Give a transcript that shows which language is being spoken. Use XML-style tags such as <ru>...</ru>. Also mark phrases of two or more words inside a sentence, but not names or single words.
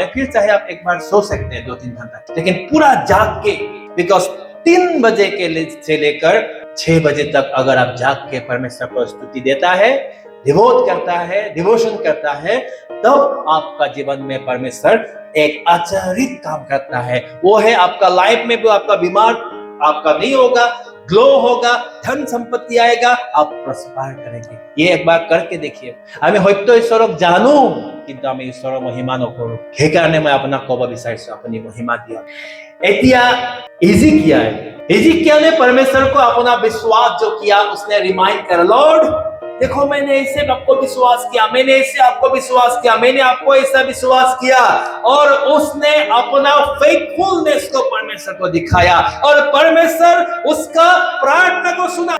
<hi>फिर चाहे आप एक बार सो सकते हैं 2-3 घंटा, लेकिन पूरा जाग के, बिकॉज 3 बजे से लेकर 6 बजे तक अगर आप जाग के परमेश्वर को स्तुति देता है, डिवोट करता है, डिवोशन करता है, तब आपका जीवन में परमेश्वर एक आचरित काम करता है। वो है आपका लाइफ में भी आपका बीमार आपका नहीं होगा, ग्लो होगा, धन संपत्ति आएगा, आप प्रस्पर करेंगे। ये एक बार करके देखिए।</hi> <as>আমি সত্য ঈশ্বৰক জানো, কিন্তু আমি ঈশ্বৰৰ মহিমা নকৰো। সেইকাৰণে মই আপোনাক ক'ব বিচাৰিছো, আপুনি মহিমা দিয়ক।</as> <hi>এতিয়া हिजकिय्याह ने परमेश्वर को अपना विश्वास जो किया, उसने रिमाइंड कर, लॉर्ड देखो मैंने ऐसे आपको विश्वास किया, मैंने ऐसे आपको विश्वास किया, मैंने आपको ऐसा विश्वास किया, और उसने अपना फेथफुलनेस को परमेश्वर को दिखाया और परमेश्वर उसका प्रार्थना को सुना।</hi>